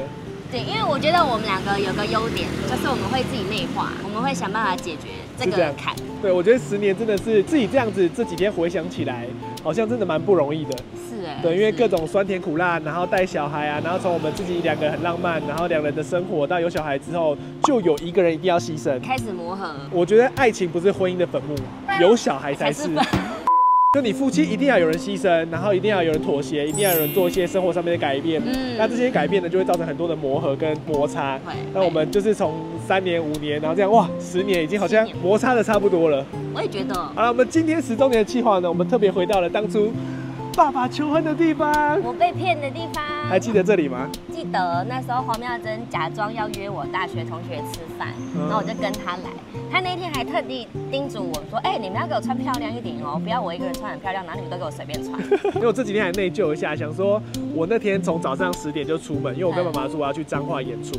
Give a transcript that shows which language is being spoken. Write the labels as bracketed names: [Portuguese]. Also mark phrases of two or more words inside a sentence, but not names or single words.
[Chinese] 对，因為我覺得我們兩個有個優點，就是我們會自己內化，我們會想辦法解決這個坎。對，我覺得10年真的是自己這樣子，這幾天回想起來，好像真的蠻不容易的。是哎。对，因為各種酸甜苦辣，然後帶小孩啊，然後從我們自己2個很浪漫，然後2人的生活，到有小孩之後，就有一個人一定要犧牲，開始磨合。我覺得愛情不是婚姻的墳墓，有小孩才是。就你夫妻一定要有人犧牲，然後一定要有人妥協，一定要有人做一些生活上面的改变。那這些改变呢，就會造成很多的磨合跟摩擦。那我們就是從3年、5年，然後這樣哇，10年已經好像摩擦的差不多了。我也覺得。好了，我們今天10周年的企劃呢，我們特別回到了當初爸爸求婚的地方，我被騙的地方。還記得這裡嗎？記得，那時候黃妙珍假裝要約我大學同學吃飯，然後我就跟他來。他那天還特地叮囑我說：“哎，你們要給我穿漂亮一點哦，不要我一個人穿很漂亮，然後你們都給我隨便穿。” 因為我這幾天還內疚一下，想說我那天從早上10點就出門，因為我跟媽媽說我要去彰化演出。